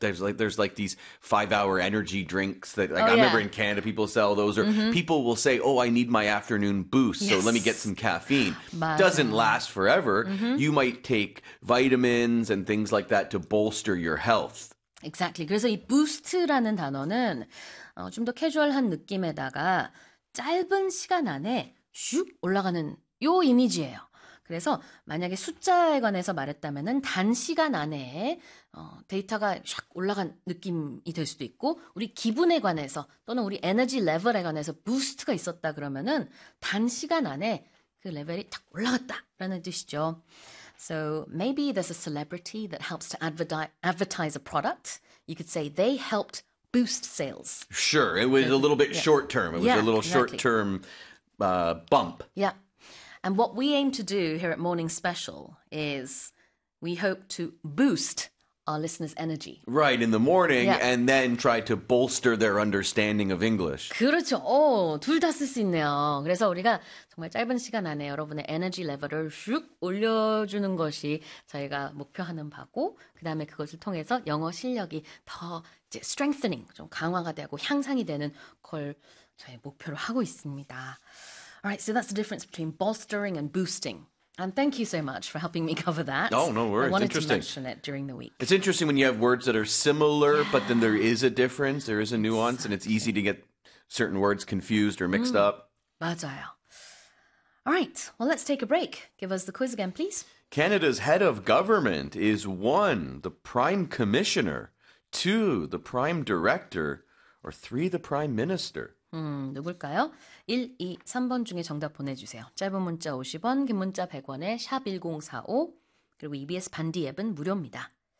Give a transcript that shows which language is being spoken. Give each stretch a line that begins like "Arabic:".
English: There's like these five-hour energy drinks that like, I remember in Canada people sell those. Or people will say, oh, I need my afternoon boost, so let me get some caffeine. Doesn't last forever. You might take vitamins and things like that to bolster your health. Exactly.
Korean: 그래서 이 boost라는 단어는 좀 더 캐주얼한 느낌에다가 짧은 시간 안에 슉 올라가는 요 이미지예요. 그래서 만약에 숫자에 관해서 말했다면은 단시간 안에 데이터가 샥 올라간 느낌이 될 수도 있고 우리 기분에 관해서 또는 우리 에너지 레벨에 관해서 boost가 있었다 그러면은 단시간 안에 그 레벨이 탁 올라갔다라는 뜻이죠.
English: So maybe there's a celebrity that helps to advertise a product. You could say they helped boost sales. Sure. It was a little bit short-term. It was a little short-term bump. Yeah. And what we aim to do here at Morning Special is we hope to boost our listeners' energy. Right, in the morning, and then try to bolster their understanding of English.
Korean: 그렇죠. 오, 둘 다 쓸 수 있네요. 그래서 우리가 정말 짧은 시간 안에 여러분의 에너지 레벨을 슉 올려주는 것이 저희가 목표하는 바고, 그 다음에 그것을 통해서 영어 실력이 더 이제 strengthening, 좀 강화가 되고 향상이 되는 걸 저희 목표로 하고 있습니다.
English: Alright, so that's the difference between bolstering and boosting. And thank you so much for helping me cover that. Oh, no worries. I wanted to mention it during the week. It's interesting when you have words that are similar, but then there is a difference, there is a nuance, and it's easy to get certain words confused or mixed up.
Korean: 맞아요.
English: All right, well, let's take a break. Give us the quiz again, please. Canada's head of government is 1, the prime commissioner, 2, the prime director, or 3, the prime minister.
Korean: 누굴까요? 1, 2, 3번 중에 정답 보내주세요. 짧은 문자 50원, 긴 문자 100원에 샵 1045, 그리고 EBS 반디 앱은 무료입니다.